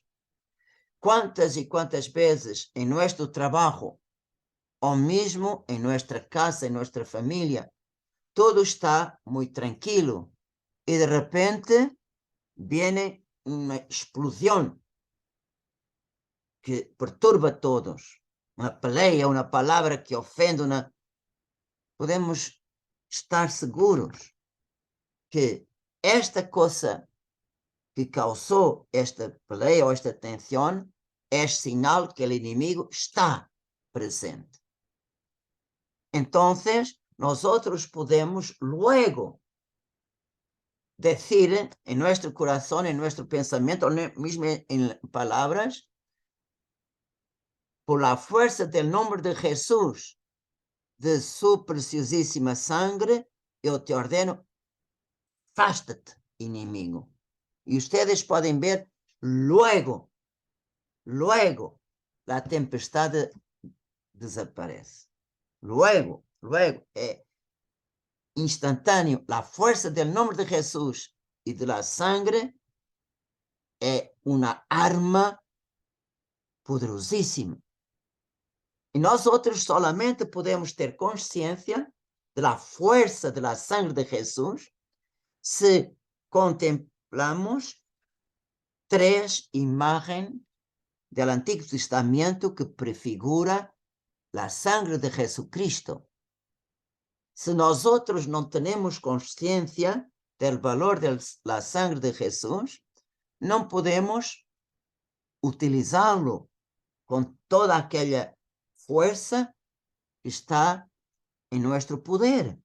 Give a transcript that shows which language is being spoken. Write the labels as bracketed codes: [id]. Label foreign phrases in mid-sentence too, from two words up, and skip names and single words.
[es] ¿Cuántas y cuántas veces en nuestro trabajo o mismo en nuestra casa, en nuestra familia, todo está muy tranquilo y de repente viene una explosión que perturba a todos, una pelea, una palabra que ofende, podemos estar seguros que esta cosa que causó esta pelea [pt] ou esta tensão é sinal que o inimigo está presente. Então, nós podemos [es] luego decir [pt] em nosso coração, em nosso pensamento, ou mesmo em palavras, [es] por la fuerza del nombre de Jesús, de su preciosísima sangre, [pt] eu te ordeno, afasta-te, inimigo. E ustedes podem ver luego, la tempestade desaparece. [es] Luego, [pt] é instantâneo. [es] La fuerza del nombre de Jesús y de la sangre [pt] é una [es] arma poderosíssima. [pt] E nós solamente podemos ter consciência [es] de la fuerza de la sangre de Jesús se contemplamos tres imágenes del Antiguo Testamento que prefigura la sangre de Jesucristo. Se nosotros no tenemos conciencia del valor de la sangre de Jesús, no podemos utilizarlo con toda aquella fuerza que está en nuestro poder.